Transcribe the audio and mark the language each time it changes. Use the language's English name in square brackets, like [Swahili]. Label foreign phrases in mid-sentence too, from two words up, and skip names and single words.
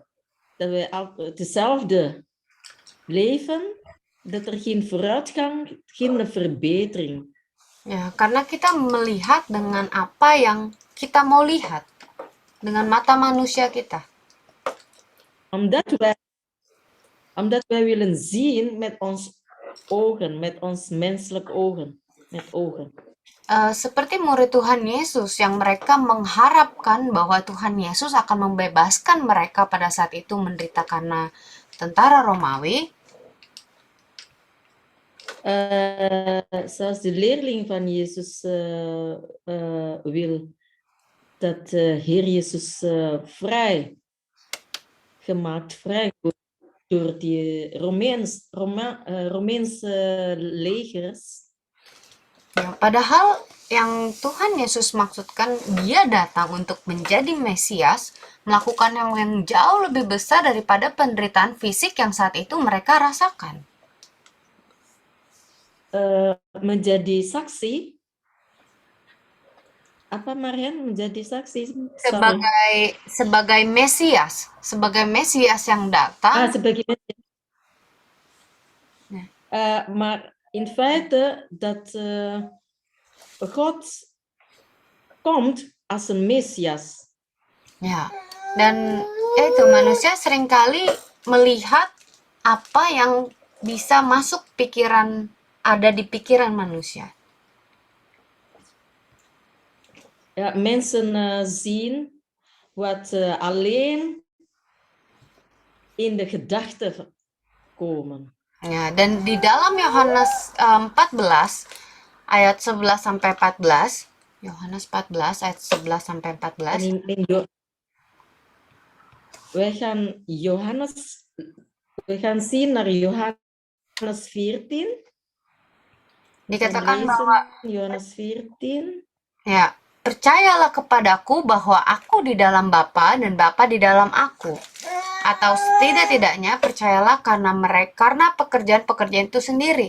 [Dutch] Dat we hetzelfde leven, dat er geen vooruitgang, geen verbetering. [Indonesian] Ya, karena kita melihat dengan apa yang kita mau lihat, dengan mata manusia kita. [Dutch] Omdat wij willen zien met ons ogen, met ons menselijke ogen, met ogen. [Indonesian] Seperti murid Tuhan Yesus yang mereka mengharapkan bahwa Tuhan Yesus akan membebaskan mereka pada saat itu menderita karena tentara Romawi. [Dutch] Zoals de leerling van Jezus wil dat Heer Jezus vrij gemaakt, vrij door die Romeinse legers. [Indonesian] Ya, padahal yang Tuhan Yesus maksudkan, dia datang untuk menjadi Mesias, melakukan yang jauh lebih besar daripada penderitaan fisik yang saat itu mereka rasakan. Menjadi saksi, apa Marian menjadi saksi? Sebagai Mesias yang datang. Sebagai Mesias. [Dutch] Maar in feite dat God komt als een Mesias. [Indonesian] Ya, dan itu manusia seringkali melihat apa yang bisa masuk pikiran, ada di pikiran manusia. [Dutch] Ja, mensen zien wat alleen in de gedachten komen. [Indonesian] Ya, dan di dalam Yohanes 14 ayat 11 sampai 14, Yohanes 14 ayat 11 sampai 14. [Dutch] We gaan zien naar Johannes 14. [Indonesian] Dikatakan bahwa Yohanes 14. Ya, percayalah kepadaku bahwa aku di dalam Bapa dan Bapa di dalam aku. Atau setidak-tidaknya percayalah karena pekerjaan-pekerjaan itu sendiri.